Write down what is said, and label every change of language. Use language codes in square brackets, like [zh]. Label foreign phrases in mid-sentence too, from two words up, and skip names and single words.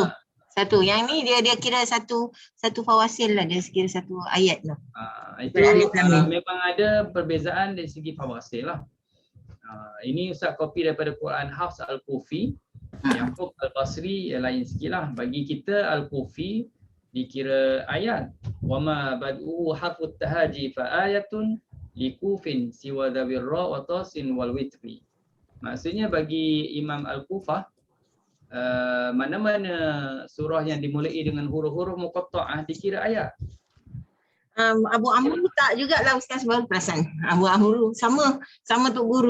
[ms] Yang ni dia kira satu fawasil lah, dia kira satu ayat lah. Itu memang ada perbezaan dari segi fawasil lah. Ini Ustaz copy daripada Quran Hafs Al-Kufi. Yaqub Al-Basri yang lain sikit lah. Bagi kita Al-Kufi dikira ayat. [ar] وما بدء حرف التهجي فآية لكوف سوى ذي الرا وطسين والوتر. [ms] Maksudnya bagi Imam Al-Kufah, mana-mana surah yang dimulai dengan huruf-huruf muqatta'ah dikira ayat. Abu Amru tak jugalah Ustaz, baru perasan. Abu Amru sama Tok Guru.